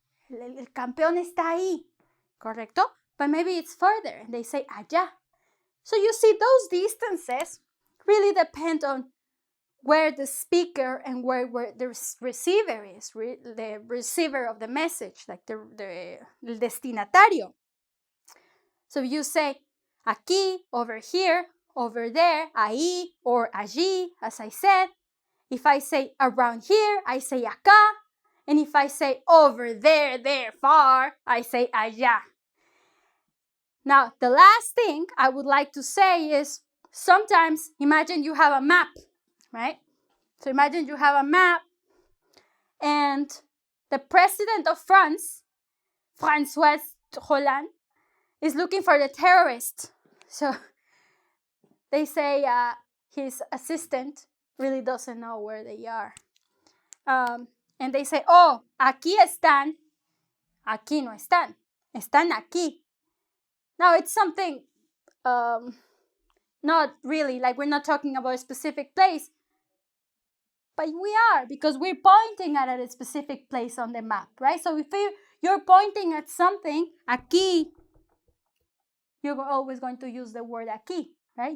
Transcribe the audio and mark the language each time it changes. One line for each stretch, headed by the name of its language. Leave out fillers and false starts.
Spanish: El campeón está ahí, correcto?
English: But maybe it's further, and they say allá. So you see, those distances really depend on where the speaker and where the receiver is, the receiver of the message, like the destinatario. So you say aquí, over here, over there, ahí, or allí, as I said. If I say around here, I say acá. And if I say over there, far, I say allá. Now, the last thing I would like to say is, sometimes imagine you have a map, right? So imagine you have a map and the president of France, François Hollande, is looking for the terrorist. So they say his assistant really doesn't know where they are. And they say, oh,
Spanish: aquí están, aquí no están, están aquí.
English: Now it's something not really, like we're not talking about a specific place, but we are, because we're pointing at a specific place on the map, right? So if you're pointing at something, aquí, you're always going to use the word aquí, right?